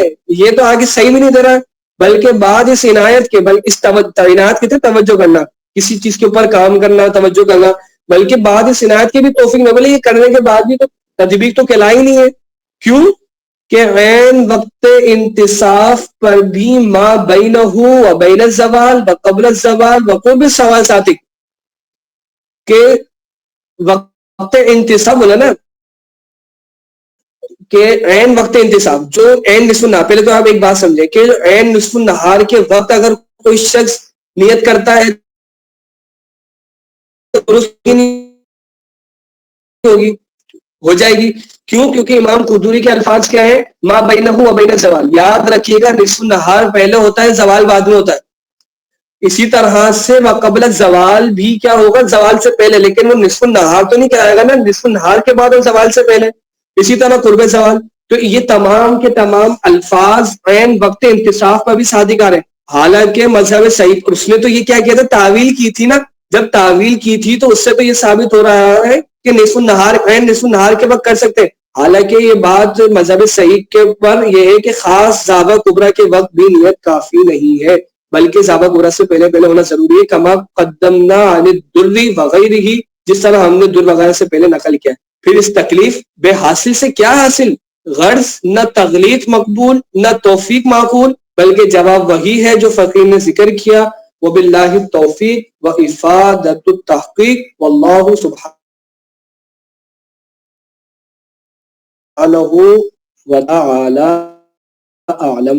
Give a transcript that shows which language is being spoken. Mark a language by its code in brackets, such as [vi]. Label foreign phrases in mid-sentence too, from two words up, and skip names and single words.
[ur] یہ تو آگے صحیح بھی نہیں دے رہا ہے. بلکہ بعد اس عنایت کے, بلکہ اس عنایت کے تھے توجہ کرنا, کسی چیز کے اوپر کام کرنا, توجہ کرنا, بلکہ بعد اس عنایت کے بھی توفیق نہ. بولے یہ کرنے کے بعد بھی تو تجویز تو کہلائی نہیں ہے. کیوں کہ عین وقت انتصاف پر بھی [ar] ما بینہ و بین الزوال و قبل الزوال و قرب الزوال [ur] ساتھ کہ وقت انتصاب بولا نا کہ عین وقت انتصاب جو عین نصف النہار, پہلے تو آپ ایک بات سمجھیں کہ عین نصف النہار کے وقت اگر کوئی شخص نیت کرتا ہے تو درست ہوگی, ہو جائے گی. کیوں؟ کیونکہ امام قدوری کے الفاظ کیا ہے, [ar] ما بینہ و بین الزوال. [ur] یاد رکھیے گا نصف النہار پہلے ہوتا ہے, زوال بعد میں ہوتا ہے. اسی طرح سے [ar] وقبل الزوال [ur] بھی کیا ہوگا, زوال سے پہلے, لیکن وہ نصف النہار تو نہیں کہائے گا نا, نصف النہار کے بعد اور زوال سے پہلے. اسی طرح قرب زوال. تو یہ تمام کے تمام الفاظ عین وقت انتصاف پر بھی صادق آ رہے ہیں. حالانکہ مذہب صحیح, اس نے تو یہ کیا کیا تھا, تعویل کی تھی نا. جب تعویل کی تھی تو اس سے تو یہ ثابت ہو رہا ہے کہ نصف النہار عین نصف النہار کے وقت کر سکتے ہیں. حالانکہ یہ بات مذہب صحیح کے اوپر یہ ہے کہ خاص زاوہ کبریٰ کے وقت بھی نیت کافی نہیں ہے, بلکہ زاوہ کبریٰ سے پہلے پہلے ہونا ضروری ہے. [ar] کما قدمنا عن الدر وغیرہ, [ur] جس طرح ہم نے در وغیرہ سے پہلے نقل کیا. پھر اس تکلیف بے حاصل سے کیا حاصل, غرض نہ تغلیط مقبول نہ توفیق معقول, بلکہ جواب وہی ہے جو فقیر نے ذکر کیا. [ar] وباللہ التوفیق وافادۃ التحقیق واللہ سبحانہ وتعالی اعلم.